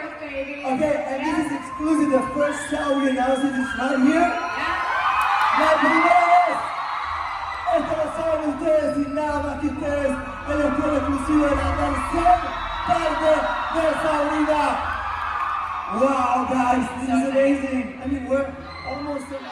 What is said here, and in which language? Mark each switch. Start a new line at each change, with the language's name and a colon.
English: Okay, and this is exclusive. The first time we announced it is not here.
Spanish: La primera vez. Esto lo saben ustedes y nada más que ustedes. El estreno exclusivo de la tercera parte de Sabrina.
English: Wow, guys, this is amazing. I mean, we're almost.